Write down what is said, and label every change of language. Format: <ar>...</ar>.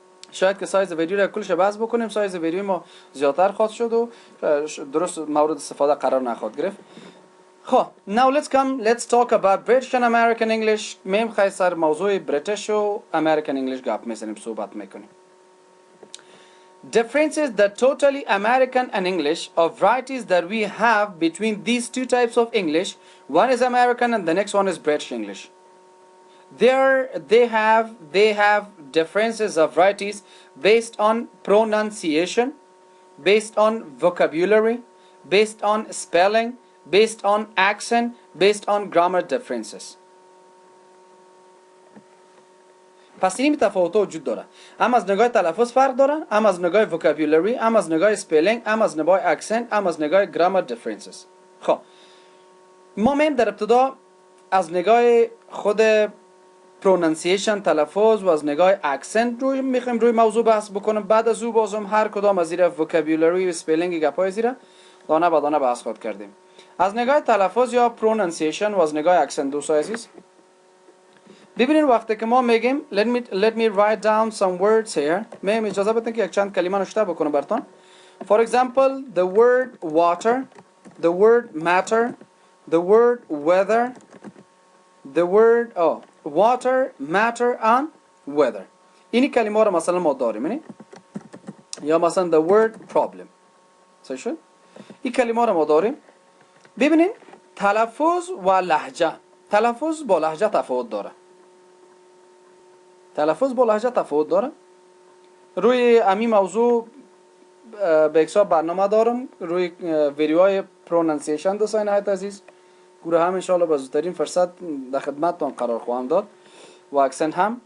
<fa>شاید که سایز ویدیو رو کلش بحث بکنیم، سایز ویدیو ما زیادتر خواهد شد و درست مورد استفاده قرار نخواهد گرفت.</fa> <en>خب now let's talk about British and American English.</en> <fa>میم خواهی سر موضوع British و American English گپ میزنیم، صحبت میکنیم.</fa> <en>Differences that totally American and English, or varieties that we have between these two types of English. One is American and the next one is British English. They have differences of varieties based on pronunciation, based on vocabulary, based on spelling, based on accent, based on grammar differences.</en> <fa>پس این تفاوت‌ها وجود داره. هم از نگاه تلفظ فرق دارن، هم از نگاه vocabulary، هم از نگاه spelling، هم از نگاه accent، هم از نگاه grammar differences. خب ما میم در ابتدا از نگاه خود pronunciation تلفظ و از نگاه accent روی میخوایم روی موضوع بحث بکنم. بعد از او بازم هر کدام از زیر vocabulary و spelling گپای زیر دانه به دانه بحث خود کردیم. از نگاه تلفظ یا پرونانسیشن و از نگاه اکسنت دوستای عزیز، ببینید وقتی که ما میگیم</fa> <en>let me write down some words here،</en> <fa>میگم اجازه بدین که یک چند کلمه نوشته بکنم براتون.</fa> <en>For example, the word water, the word matter, the word weather, the word water, matter and weather.</en> <fa>اینی کلمه رو مثلا ما داریم، یا مثلا</fa> <en>the word problem.</en> <fa>صحیح شد؟ این کلمه رو ما داریم. ببینید تلفظ و لهجه، تلفظ با لهجه تفاوت داره. تلفظ با لهجه تفاوت داره. روی همین موضوع به حساب برنامه دارم، روی ویدیوهای پرونانسیشن دوستان عزیز، گروه هم ان شاء الله به زودترین فرصت در خدمتتون قرار خواهم داد و اکسنت هم.</fa>